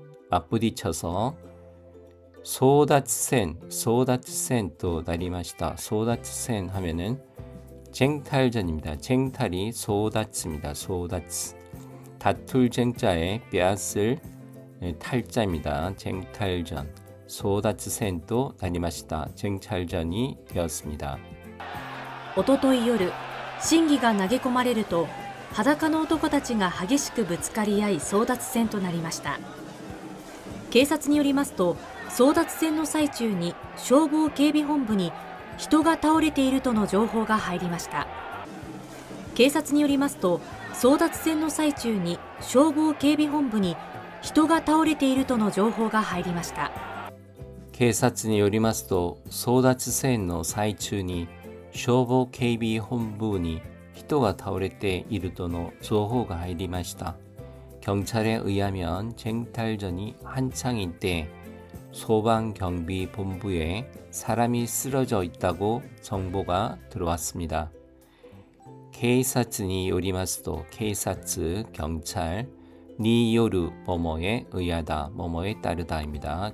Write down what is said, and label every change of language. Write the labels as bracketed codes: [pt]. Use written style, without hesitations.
[ko] 맞부딪혀서 [ja] 소다츠센 또 나리마시다. [ko] 소다츠센 하면은 쟁탈전입니다. 쟁탈이 소다츠입니다. 소다츠. 다툴 쟁자에 빼앗을 탈자입니다. 쟁탈전. [ja] 소다츠센 또 나리마시다. [ko] 쟁탈전이 되었습니다. [ja] おととい夜、神儀が投げ込まれると裸の男たちが激しくぶつかり合い争奪戦となりました。警察によりますと、争奪戦の最中に消防警備本部に人が倒れているとの情報が入りました。警察によりますと、争奪戦の最中に消防警備本部に人が倒れているとの情報が入りました。警察によりますと、争奪戦の最中に消防警備本部に人が倒れているとの情報が入りました。 [ko] 경찰에 의하면 쟁탈전이 한창인 때 소방경비본부에 사람이 쓰러져 있다고 정보가 들어왔습니다. [ja] 케이사츠니 요리마스도 [ko] 케이사츠 경찰 [ja] 니요르 [ko] 뭐뭐에 의하다 뭐뭐에 따르다입니다.